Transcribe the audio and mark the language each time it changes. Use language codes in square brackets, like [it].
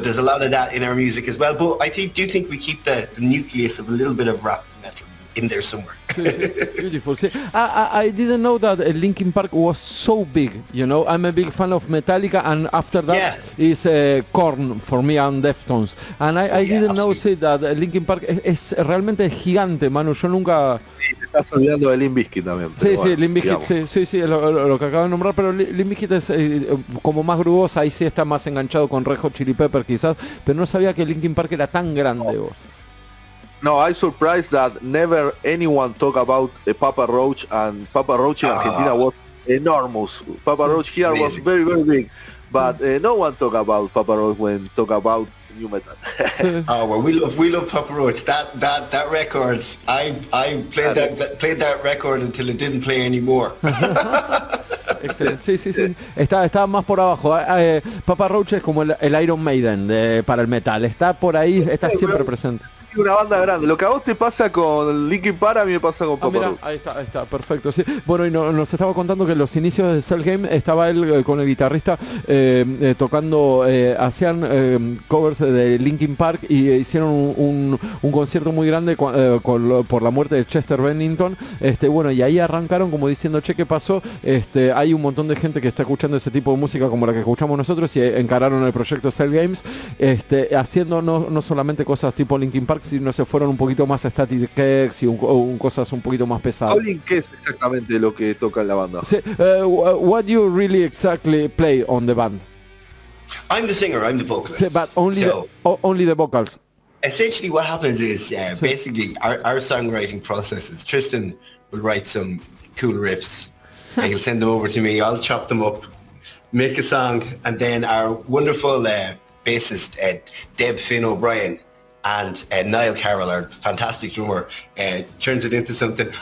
[en] There's a lot of that in our music as well. But I do think we keep the nucleus of a little bit of rap metal in there somewhere. Beautiful. See, I didn't know that Linkin Park was so big. I'm a big fan of Metallica, and after that is Korn for me and Deftones. And I didn't know that Linkin Park [es] es realmente gigante, [en] Manu. [es] Yo nunca... Sí, te estás olvidando de Limp Bizkit también. Sí, Limp Bizkit, sí, lo que acabo de nombrar, pero Limp Bizkit es como más grubosa, ahí sí está más enganchado con Red Hot Chili Pepper quizás, pero no sabía que Linkin Park era tan grande. [en] No, I'm surprised that never anyone talk about Papa Roach, and Papa Roach in Argentina was enormous. Papa Roach here was very, very big, but no one talk about Papa Roach when talk about new metal. Well, we love Papa Roach. That record, I played that record until it didn't play anymore. [es] Excelente, sí. Está más por abajo. Papa Roach es como el Iron Maiden para el metal. Está por ahí, está siempre presente. Una banda grande. Lo que a vos te pasa con Linkin Park, a mí me pasa con Papa Roach. Ahí está, perfecto. Sí. Bueno, y nos estaba contando que en los inicios de CELLGAMES estaba él con el guitarrista tocando, hacían covers de Linkin Park y hicieron un concierto muy grande por la muerte de Chester Bennington. Bueno, y ahí arrancaron como diciendo, che, ¿qué pasó? Hay un montón de gente que está escuchando ese tipo de música como la que escuchamos nosotros y encararon el proyecto CELLGAMES, haciendo no solamente cosas tipo Linkin Park, Mark si no se fueron un poquito más a Static X y cosas un poquito más pesadas. Colin, ¿qué es exactamente lo que toca en la banda? Sí, [en] what do you really exactly play on the band? I'm the singer, I'm the vocalist. [es] Sí, [en] but only the vocals. Essentially what happens is basically our songwriting process is Tristan will write some cool riffs and he'll send them over to me, I'll chop them up, make a song, and then our wonderful bassist Deb Finn O'Brien and Niall Carroll, our fantastic drummer, turns it into something.